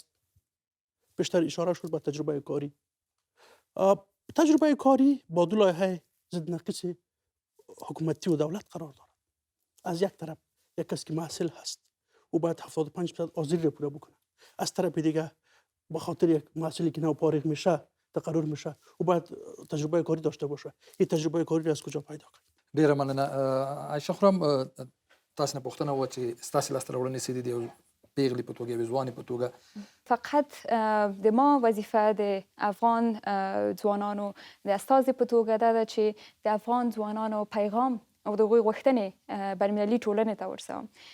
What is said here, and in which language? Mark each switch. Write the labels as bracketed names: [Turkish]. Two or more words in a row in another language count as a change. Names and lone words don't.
[Persian] بیشتر اشاره شد به تجربه کاری. تجربه کاری با دو لایحه ضد نقیص حکومتی و دولت قرار دارد. از یک طرف یک کس که محصل هست او باید 75% آذری را پوره بکنه. از طرف دیگه به خاطر یک محصلی که نو فارغ میشه تقرر میشه او باید تجربه کاری داشته باشه. این تجربه کاری را از کجا پیدا کنه؟ [Pashto] ډیره مننه. عایشه خورم تاسو نه پوښتنه و چې ستاسو لاسته راوړنې څه دي د پیغلې په توګه، یوې ځوانې په توګه؟ فقط د ما وظیفه د افغان ځوانانو د استازي په توګه ده چې د افغان ځوانانو پیغام او د هغوی غوښتنې بین‌المللي ټولنې ته ورسوم.